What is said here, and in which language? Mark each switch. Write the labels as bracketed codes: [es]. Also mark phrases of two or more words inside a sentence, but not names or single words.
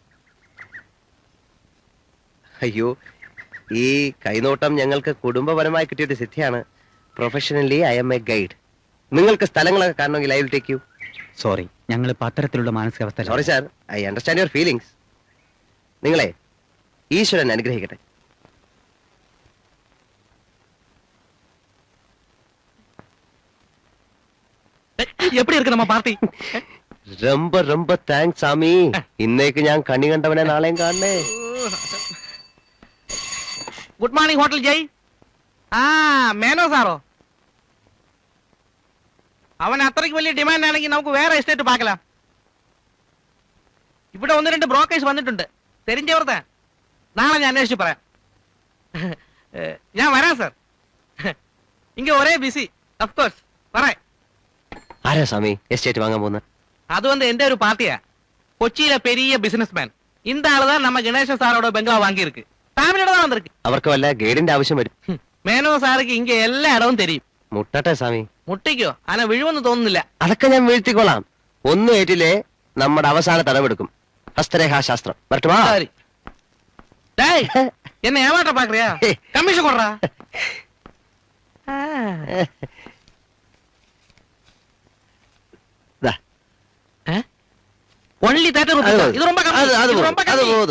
[ml] അയ്യോ, ഈ കൈനോട്ടം ഞങ്ങൾക്ക് കുടുംബപരമായി കിട്ടിയൊരു സിദ്ധിയാണ്. [en] Professionally I am a guide. [ml] നിങ്ങൾക്ക് സ്ഥലങ്ങളൊക്കെ കാണണമെങ്കിൽ [en] I will take you. [ml] സോറി, ഞങ്ങൾ ഇപ്പൊ അത്തരത്തിലുള്ള മാനസികാവസ്ഥ. [en] Sorry sir, I understand your feelings. [ml] നിങ്ങളെ ഈശ്വരൻ അനുഗ്രഹിക്കട്ടെ. [ta] எப்படி இருக்கு நம்ம பார்ட்டி? ரொம்ப ரொம்ப താങ്ക്സ് സാമി. [ml] ഇന്നേക്ക് ഞാൻ കണി കണ്ടവനെ നാളെയും കാണണേ. [en] Good morning Hotel Jai. [ml] ആ, മേനോ സാറോ? അവൻ അത്രയ്ക്ക് വലിയ ഡിമാൻഡ് ആണെങ്കിൽ നമുക്ക് വേറെ എസ്റ്റേറ്റ് പാക്കലാം. ഇവിടെ 1-2 ബ്രോക്കേഴ്സ് വന്നിട്ടുണ്ട്, തെരിഞ്ഞവർത്താ. നാളെ ഞാൻ അന്വേഷിച്ച് പറയാം. ഞാൻ വരാം സാർ. ഇങ്ങ ഒരേ ബിസി. [en] of course [ml] പറയാം. ആരാ സ്വാമി എസ്റ്റേറ്റ് വാങ്ങാൻ പോകുന്നത്? [ta] அது வந்து எந்த ஒரு பார்ட்டியா? கொச்சியில பெரிய பிசினஸ் மேன். இந்த ஆளுதான் நம்ம கணேச சாரோட பெங்காவ் வாங்கி இருக்கு. ஃபேமிலியோட தான் வந்திருக்கு. [ml] അവർക്ക് വല്ല ഗൈഡിന്റെ ആവശ്യം വരും. [ta] மேனோ சாருக்கு இங்க எல்லா இடமும் தெரியும். [ml] മുട്ടട്ടെ സ്വാമി. മുട്ടിക്കോ? ആന വീഴുമെന്ന് തോന്നുന്നില്ല. അതൊക്കെ ഞാൻ വീഴ്ത്തിക്കോളാം. ഒന്നും ഏറ്റില്ലേ നമ്മുടെ അവസാന തടവെടുക്കും. ഹസ്തരേഖാശാസ്ത്രം വരട്ടുമാ. [ta] சரி. டேய், என்ன ஏமாற்ற பாக்குறியா? கமிஷன் கொடுறா. ஒன்லி 30 ரூபாய். இது ரொம்ப கம்மி.